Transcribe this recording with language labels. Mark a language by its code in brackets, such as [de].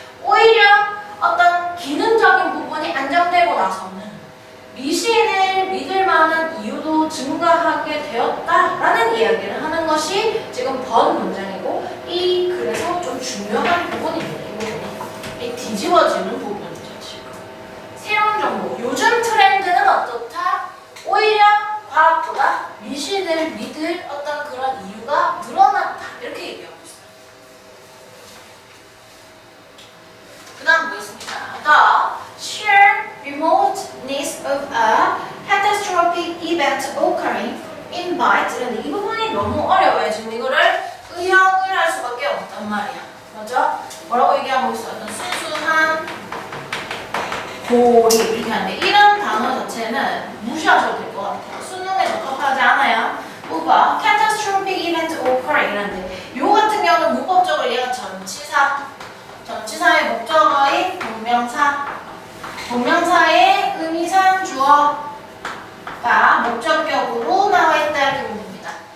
[ko] 오히려 어떤 기능적인 부분이 안정되고 나서는 미신을 믿을 만한 이유도 증가하게 되었다라는 이야기를 하는 것이 지금 번 문장이고 이 그래서 좀 중요한 부분입니다. 이 부분이 뒤집어지는 부분이죠. 지금 새로운 정보 요즘 트렌드는 어떻다? 오히려 과학보다 미신을 믿을 어떤 그런 이유가 늘어났다. 이렇게 얘기하고 있어요. 그 다음 보겠습니다. [en] The sheer remoteness of a catastrophic event occurring invites [ko] 이런데 이 부분이 너무 어려워요. 지금 이거를 의역을 할 수밖에 없단 말이야. 맞죠? 뭐라고 얘기하고 있어요? 어떤 순수한 고리 이렇게 하는데 이런 단어 자체는 무시하셔도 될 것 같아요. 수능에 적합하지 않아요. 우바 [en] catastrophic event occurring [ko] 이런데 요 같은 경우는 문법적으로 얘가 전치사의 목적어인 동명사의 의미상 주어가 목적격으로 나와 있다 이렇게 보면 됩니다.